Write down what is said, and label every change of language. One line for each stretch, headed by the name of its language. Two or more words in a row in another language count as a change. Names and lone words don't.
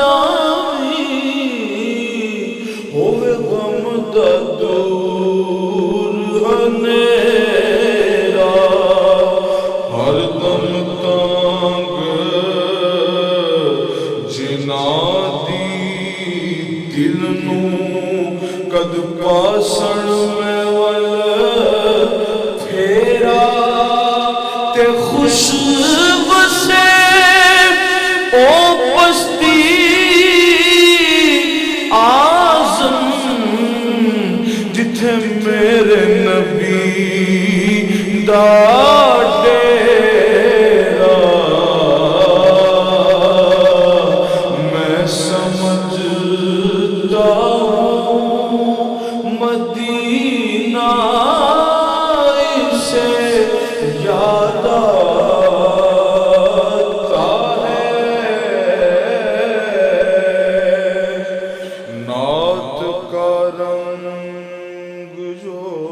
Punjabi: آمین، ہوئے غم دا دور ہنیرا، ہر دم تانگ جنا دی دل نو کد پاسن میں ول پھیرا، تے خوش وسے او پستی آزم، جتھے میرے نبی دا ڈیرا،
Urdu: میں سمجھتا ہوں مدینہ سے یاد آتا ہے، نعت کا رنگ جو